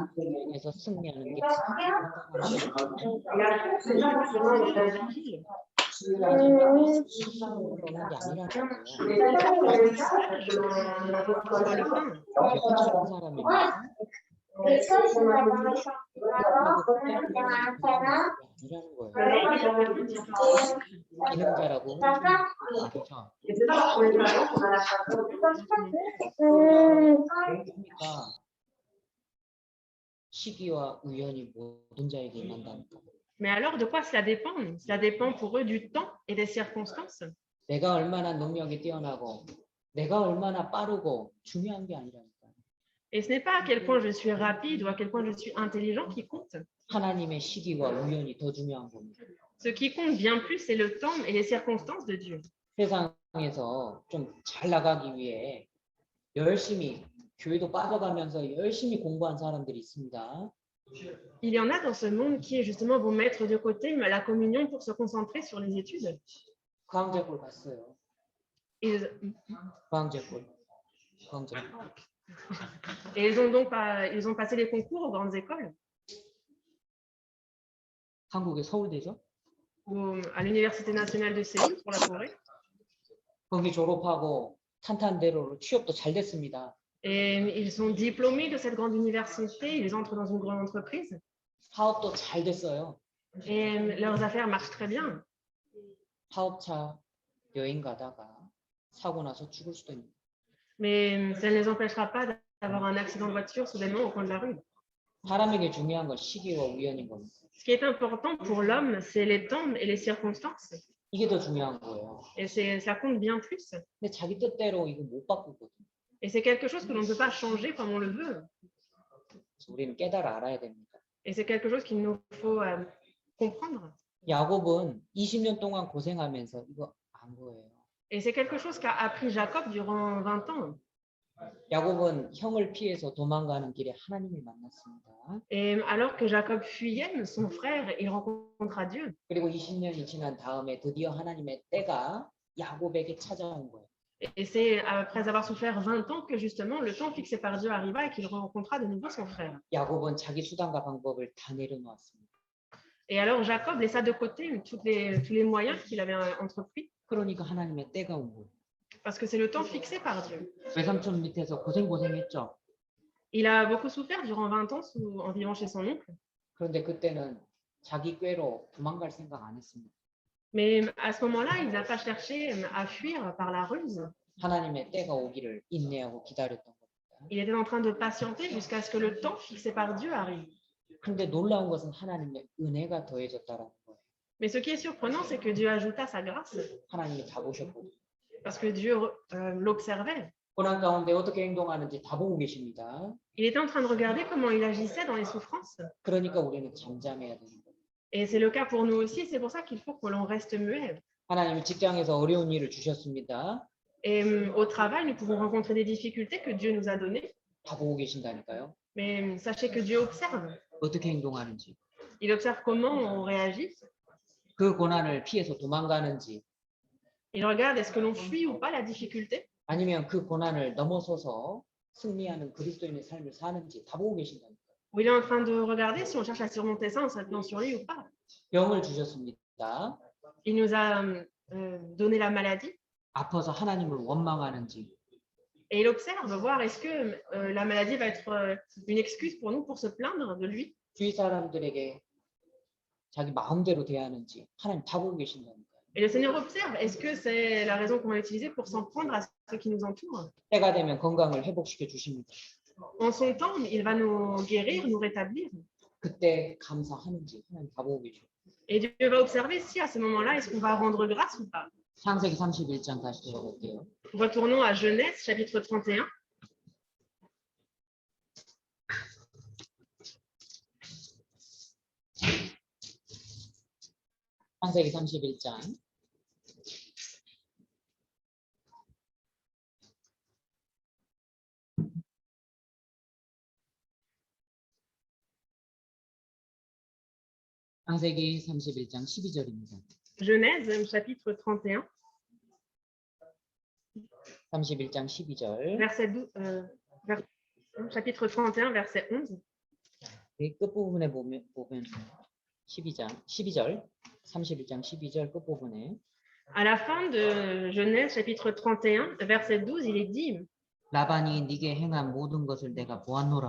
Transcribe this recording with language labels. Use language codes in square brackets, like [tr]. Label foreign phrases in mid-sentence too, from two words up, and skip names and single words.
[ko] 그래서 승리하는 게 그런 게 아니라는 거예요. [fr] Dans le pain. [ko] 영적인 사람입니다. 아니라는 거예요. 기능자라고 아니죠. 그러니까 시기와 우연이 모든 자에게 임한다니까. [fr] Mais alors, de quoi cela dépend? Cela dépend pour eux du temps et des circonstances. [ko] 내가 얼마나 능력이 뛰어나고 내가 얼마나 빠르고 중요한 게 아니라니까. [fr] Et ce n'est pas à quel point je suis rapide ou à quel point je suis intelligent qui compte. [ko] 하나님의 시기와 우연이 더 중요한 겁니다. [fr] Ce qui compte bien plus, c'est le temps et les circonstances de Dieu. [ko] 세상에서 좀 잘 나가기 위해 열심히 교회도 빠져가면서 열심히 공부한 사람들이 있습니다. [fr] Il y en a dans ce monde qui, justement, vont mettre de côté la communion pour se concentrer sur les études. [ko] 광제골 갔어요. 광제골. [fr] Et ils ont donc ils ont passé les concours aux grandes écoles, [ko] 한국의 서울대죠. [fr] à l'Université nationale de Séoul pour la Corée. [ko] 거기 졸업하고 탄탄대로로 취업도 잘 됐습니다. [fr] Et ils sont diplômés de cette grande université, ils entrent dans une grande entreprise. [ko] 사업도 잘 됐어요. [fr] Et leurs affaires marchent très bien. [ko] 사업차 여행 가다가 사고 나서 죽을 수도 있는. [fr] Mais ça ne les empêchera pas d'avoir un accident de voiture soudainement au coin de la rue. [ko] 사람에게 중요한 건 시기와 우연인 겁니다. [fr] Ce qui est important pour l'homme, c'est les temps et les circonstances. [ko] 이게 더 중요한 거예요. [fr] Et ça compte bien plus. [ko] 근데 자기 뜻대로 이거 못 바꾸거든. [fr] Et c'est quelque chose que l'on ne peut pas changer comme on le veut. [ko] 우리는 깨달아 알아야 됩니다. [fr] Et c'est quelque chose qu'il nous faut comprendre. [ko] 야곱은 20년 동안 고생하면서 이거 안 거예요. [fr] Et c'est quelque chose qu'a appris Jacob durant 20 ans. [ko] 야곱은 형을 피해서 도망가는 길에 하나님을 만났습니다. [fr] Et alors que Jacob fuyait son frère, il rencontra Dieu. [ko] 그리고 20년이 지난 다음에 드디어 하나님의 때가 야곱에게 찾아온 거예요. [fr] Et c'est après avoir souffert 20 ans que justement le temps fixé par Dieu arriva et qu'il rencontra de nouveau son frère. [ko] 야곱은 자기 수단과 방법을 다 내려놓았습니다. [fr] Et alors Jacob laissa de côté tous les moyens qu'il avait entrepris. [ko] 그러니까 하나님의 때가 온 거예요. [fr] Parce que c'est le temps fixé par Dieu. [ko] 외삼촌 밑에서 고생했죠. [fr] Il a beaucoup souffert durant 20 ans en vivant chez son oncle. [ko] 그런데 그때는 자기 꾀로 도망갈 생각 안 했습니다. [fr] Mais à ce moment-là, il n'a pas cherché à fuir par la ruse. [ko] 하나님의 때가 오기를 인내하고 기다렸던 겁니다. [fr] Il était en train de patienter jusqu'à ce que le temps fixé par Dieu arrive. [ko] 근데 놀라운 것은 하나님의 은혜가 더해졌다라는 거예요. [fr] Mais ce qui est surprenant, c'est que Dieu ajouta sa grâce. [ko] 하나님이 다 보셨고. [fr] Parce que Dieu l'observait. [ko] 고난 가운데 어떻게 행동하는지 다 보고 계십니다. [fr] Il était en train de regarder comment il agissait dans les souffrances. [ko] 그러니까 우리는 잠잠해야 되는 거예요. [fr] Et c'est le cas pour nous aussi. C'est pour ça qu'il faut que l'on reste muet. [ko] 하나님이 직장에서 어려운 일을 주셨습니다. [fr] Et au travail, nous pouvons rencontrer des difficultés que Dieu nous a données. [ko] 다 보고 계신다니까요. [fr] Mais sachez que Dieu observe. [ko] 어떻게 행동하는지. [fr] Il observe comment on réagit. [ko] 그 고난을 피해서 도망가는지. [fr] Il regarde est-ce que l'on fuit ou pas la difficulté. [ko] 아니면 그 고난을 넘어서서 승리하는 그리스도인의 삶을 사는지 다 보고 계신다니까요. [fr] Ou il est en train de regarder si on cherche à surmonter ça en s'appuyant sur lui ou pas. [ko] 병을 주셨습니다. [fr] Il nous a donné la maladie. [ko] 아파서 하나님을 원망하는지. [fr] Et il observe, voir est-ce que la maladie va être une excuse pour nous pour se plaindre de lui. [ko] 주위 사람들에게 자기 마음대로 대하는지 하나님 다 보고 계신다니까요. [fr] Et le Seigneur observe, est-ce que c'est la raison qu'on va utiliser pour s'en prendre à ceux qui nous entourent? [ko] 때가 되면 건강을 회복시켜 주십니다. [fr] En son temps, il va nous guérir, nous rétablir. [ko] 그때 감사하는지 하나님 다 보고 계셔. [fr] Et Dieu va observer si à ce moment-là, est-ce qu'on va rendre grâce ou pas. [ko] 창세기 31장 다시 돌아갈게요. [fr] Retournons à Genèse, chapitre 31. [ko] 창세기 31장. 창세기 31장 12절입니다. [fr] Genèse, chapitre 31. [ko] 31장 12절. [fr] Chapitre 31, verset 11. [ko] 끝부분에 보면 12절. 31장 12절 끝부분에 [fr] À la fin de Genèse chapitre 31, verset 12, il est dit, [ko] 라반이 네게 행한 모든 것을 내가 보았노라.